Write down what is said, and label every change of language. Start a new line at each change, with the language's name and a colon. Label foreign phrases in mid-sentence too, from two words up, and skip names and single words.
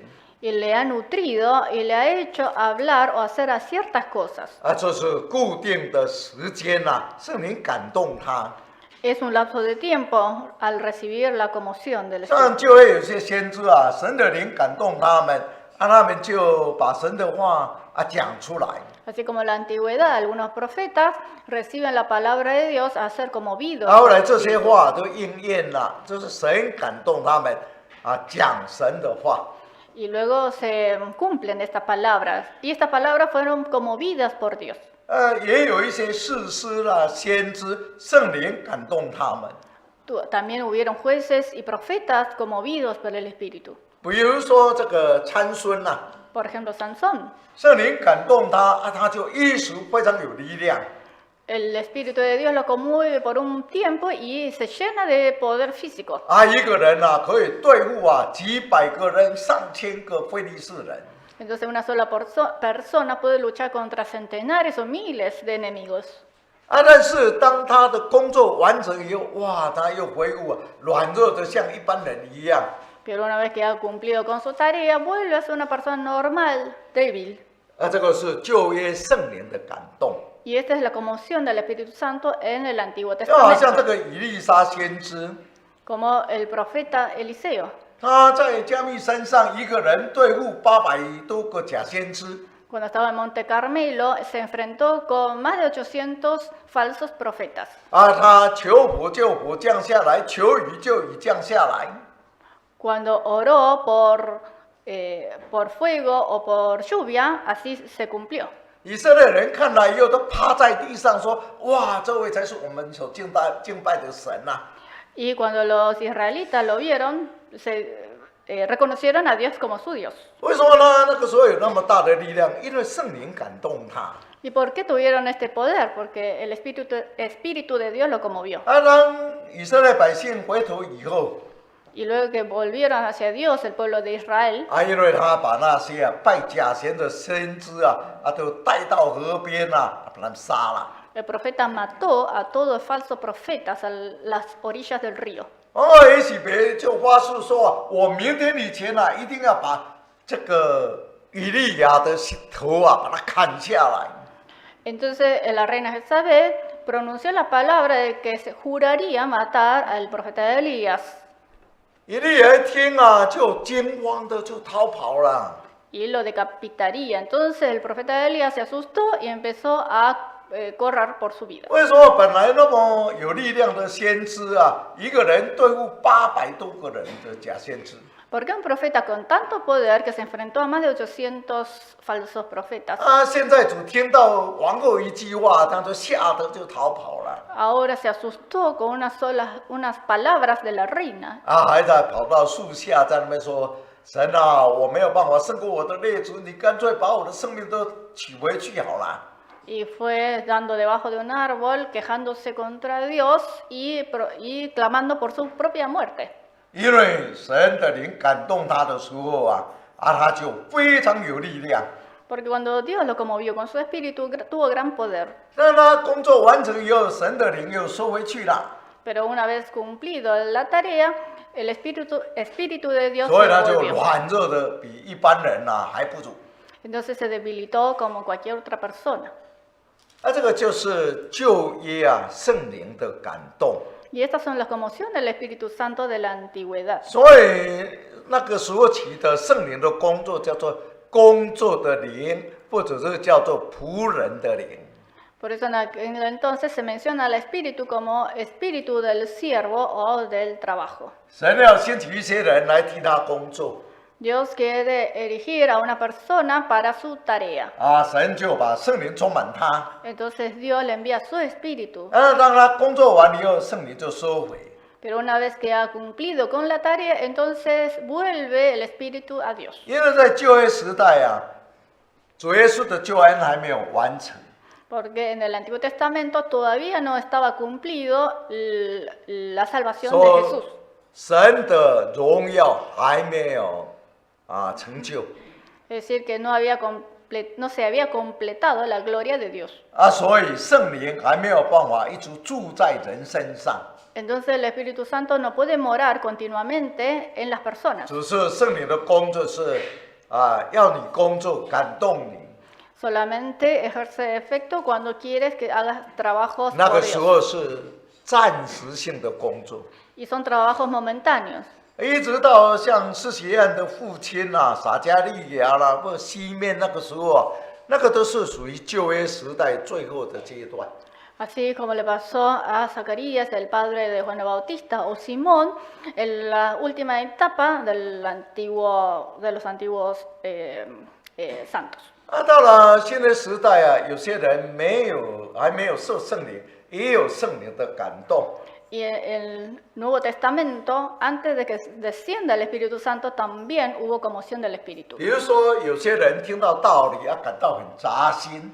Spanish: y le ha nutrido y le ha hecho hablar o hacer a ciertas cosas.
Chinese: 啊，这是固定的时间呐、圣灵感动他，
Spanish: Es un lapso de tiempo al recibir la conmoción del
Chinese: 像
Spanish: Espíritu.
Chinese: 就会有些先知啊，神的灵感动他们，啊，他们就把神的话啊讲出来。
Spanish: Así como en la antigüedad, algunos profetas reciben la palabra de Dios a ser conmovidos.
Chinese: 后来这些话都应验了，就是神感动他们啊讲神的话。
Spanish: Y luego se cumplen estas palabras. Y estas palabras fueron conmovidas por Dios.
Chinese: 也有一些士师啦、先知，圣灵感动他们。
Spanish: También hubieron jueces y profetas conmovidos por el Espíritu.
Chinese: 比如说这个参孙呐、
Spanish: Por ejemplo, Sansón.
Chinese: 圣灵感动他啊，他就一时非常有力量。
Spanish: El Espíritu de Dios lo conmueve por un tiempo y se llena de poder físico.
Chinese: 啊，一个人呐、可以对付啊几百个人、上千个非利士人。
Spanish: Entonces una sola persona puede luchar contra centenares o miles de enemigos.
Chinese: 啊，但是当他的工作完成以后，哇，他又恢复啊，软弱的像一般人一样。
Spanish: Pero una vez que ha cumplido con su tarea, vuelve a ser una persona normal, débil.
Chinese: 啊，这个是旧约圣灵的感动。
Spanish: Y esta es la conmoción del Espíritu Santo en el Antiguo
Chinese: 就好像这
Spanish: Testamento.
Chinese: 个以利沙先知，
Spanish: Como el profeta Eliseo.
Chinese: 他在加密山上一个人对付800多个假先知。
Spanish: Cuando estaba en Monte Carmelo, se enfrentó con más de 800 falsos profetas.
Chinese: 啊，他求火就火降下来，求雨就雨降下来。
Spanish: Cuando oró por fuego o por lluvia, así se cumplió.
Chinese: 以色列人看来以后都趴在地上说：“哇，这位才是我们所敬拜的神呐、
Spanish: Y cuando los israelitas lo vieron, reconocieron a Dios como su Dios.
Chinese: 为什么呢？那个时候有那么大的力量，因为圣灵感动他。
Spanish: ¿Y por qué tuvieron este poder? Porque el Espíritu de Dios lo conmovió.
Chinese: 啊，当以色列百姓回头以后，
Spanish: Y luego que volvieron hacia Dios, el pueblo de Israel,
Chinese: 啊，因为他把那些拜假神的先知都带到河边把他们杀了。
Spanish: el profeta mató a todos los falsos profetas a las orillas del río.
Chinese: 以西别就发誓说：“我明天以前一定要把这个以利亚的头把它砍下来。”
Spanish: Entonces la reina Jezabel pronunció la palabra de que se juraría matar al profeta Elías.
Chinese: 以利亚一听就惊慌的就逃跑了。
Spanish: y lo decapitaría. Entonces el profeta Elías se asustó y empezó a correr por su vida.
Chinese: 为什么本来那么有力量的先知啊，一个人对付800多个人的假先知？
Spanish: Porque un profeta con tanto poder que se enfrentó a más de 800 falsos profetas,
Chinese: 啊，现在主听到王后一句话，他就吓得就逃跑了。
Spanish: ahora se asustó con unas palabras de la reina.
Chinese: 啊，还在跑到树下，在那边说：“神啊，我没有办法胜过我的列祖，你干脆把我的生命都取回去好了。”
Spanish: Y fue dando debajo de un árbol, quejándose contra Dios y clamando por su propia muerte.
Chinese: 因为神的灵感动他的时候啊，他就非常有力量。
Spanish: Porque cuando Dios lo conmovió con su espíritu, tuvo gran poder.
Chinese: 但他工作完成以后，神的灵又收回去了，
Spanish: Pero una vez cumplido la tarea, el espíritu de Dios
Chinese: 所以
Spanish: se
Chinese: 他就
Spanish: volvió.
Chinese: 软弱的比一般人还不如。
Spanish: Entonces se debilitó como cualquier otra persona.
Chinese: 这个就是旧约圣灵的感动。
Spanish: Y estas son las conmociones del Espíritu Santo de la antigüedad.
Chinese: 所以那个时候起的圣灵的工作叫做工作的灵，或者是叫做仆人的灵。
Spanish: Por eso en aquel entonces se menciona al Espíritu como Espíritu del siervo o del trabajo.
Chinese: 神要兴起一些人来替他工作，
Spanish: Dios quiere erigir a una persona para su tarea.
Chinese: 神就把圣灵充满他，
Spanish: Entonces Dios le envía su Espíritu.
Chinese: 让他工作完以后，圣灵就收回。
Spanish: Pero una vez que ha cumplido con la tarea, entonces vuelve el Espíritu a Dios.
Chinese: 因为在旧约时代主耶稣的救恩还没有完成，
Spanish: Porque en el Antiguo Testamento todavía no estaba cumplido la salvación de
Chinese: 说
Spanish: Jesús.
Chinese: 神的荣耀还没有成就。
Spanish: Es decir, que no se había completado la gloria de Dios.
Chinese: 所以圣灵还没有办法一直住在人身上，
Spanish: Entonces el Espíritu Santo no puede morar continuamente en las personas.
Chinese: 只是圣灵的工作是要你工作感动你，
Spanish: Solamente ejerce efecto cuando quieres que hagas trabajos
Chinese: 那
Spanish: por
Chinese: 个时
Spanish: Dios.
Chinese: 候是暂时性的工作。
Spanish: Y son trabajos momentáneos.
Chinese: 一直到像施洗约翰的父亲撒迦利亚啦，或西面那个时候那个都是属于旧约时代最后的阶段。
Spanish: Así como le pasó a Zacarías, el padre de Juan el Bautista, o Simón, en la última etapa de los antiguos santos.
Chinese: 到了新约时代有些人还没有受圣灵，也有圣灵的感动。
Spanish: Y en el Nuevo Testamento, antes de que descienda el Espíritu Santo, también hubo conmoción del Espíritu.
Chinese: 比如说，有些人听到道理感到很扎心